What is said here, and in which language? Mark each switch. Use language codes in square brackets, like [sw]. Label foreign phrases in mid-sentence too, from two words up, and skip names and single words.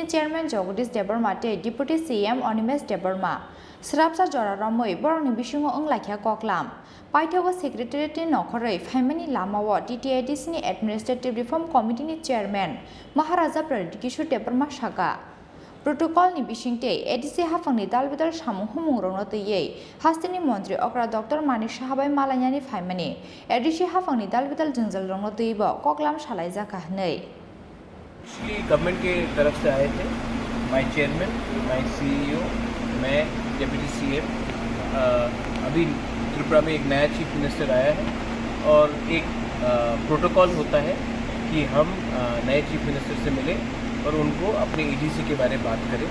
[trp] चेयरमैन जगदीश देबबर्मा ते [en] deputy CM [trp] अनिमेश देबबर्मा स्राबसा जरा रमै बरंनि बिसुङो ओंलाखिया कक्लाम पाइथागो सेक्रेटारियेटनि नखरै फाइमानि लामाव टीटीआईडीसीनि [en] administrative reform [trp] कमिटिनि चेयरमैन महाराजा प्रदीप किशोर देबबर्मा सागा प्रोटोकॉलनि बिसिंते एडीसी हाफांनि दालबेदाल सामुं हुमुं रंनो तैयै हास्तिनि मन्त्री अक्रा डक्टर मानिक साहाबाई मालायानि फाइमानि एडीसी हाफांनि दालबेदाल जंजल रंनो तैयैबो कक्लाम सालाय जाका हनै [hi] गवर्नमेंट के तरफ से आए थे [en] my chairman my CEO [hi] मैं [en] deputy CM [hi] अभी त्रिपुरा में एक नया [en] chief minister [hi] आया है और एक प्रोटोकॉल होता है कि हम नए [en] chief minister [hi] से मिले और उनको अपने एडीसी के बारे में बात करें।